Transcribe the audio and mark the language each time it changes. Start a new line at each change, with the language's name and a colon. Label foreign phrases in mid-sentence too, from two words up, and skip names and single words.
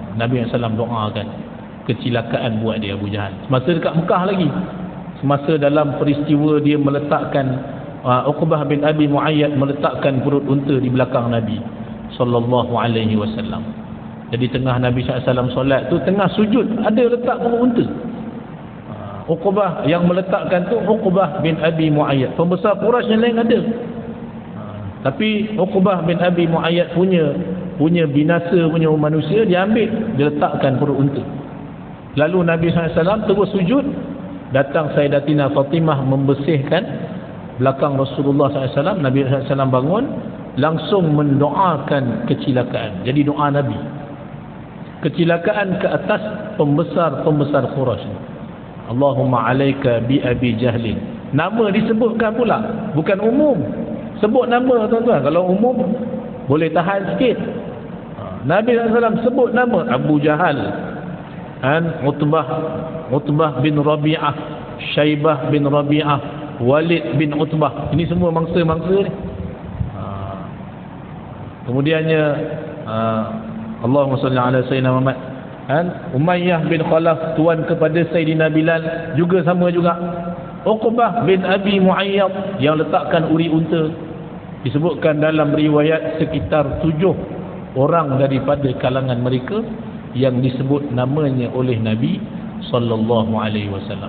Malay: Nabi SAW doakan kecelakaan buat dia Abu Jahal semasa dekat Mekah lagi, semasa dalam peristiwa dia meletakkan Uqbah bin Abi Muayyad meletakkan perut unta di belakang Nabi
Arabic: صلى الله عليه وسلم.
Malay: Jadi tengah Nabi SAW solat tu, tengah sujud ada letak perut unta. Uqbah yang meletakkan tu Uqbah bin Abi Muayyad, pembesar Quraisy yang lain ada. Tapi Uqbah bin Abi Muayyad punya binasa punya manusia, dia ambil, dia letakkan perut unta. Lalu Nabi SAW terus sujud, datang Sayyidatina Fatimah membersihkan belakang Rasulullah SAW. Nabi SAW bangun, langsung mendoakan kecelakaan. Jadi doa Nabi, kecelakaan ke atas pembesar-pembesar Quraisy.
Arabic: اللهم عليك بأبي جهل.
Malay: Nama disebutkan pula, bukan umum. Sebut nama tuan-tuan. Kalau umum boleh tahan sikit. Nabi SAW sebut nama Abu Jahal, Utbah bin Rabi'ah, Syaibah bin Rabi'ah, Walid bin Utbah. Ini semua mangsa-mangsa ni.
Arabic: Kemudiannya اللهم صل على سيدنا محمد.
Malay: Umayyah bin Khalaf, tuan kepada Sayyidina Bilal, juga sama juga. Uqbah bin Abi Muayyad yang letakkan uri unta. Disebutkan dalam riwayat sekitar 7 orang daripada kalangan mereka yang disebut namanya oleh Nabi
Arabic: صلى الله عليه وسلم.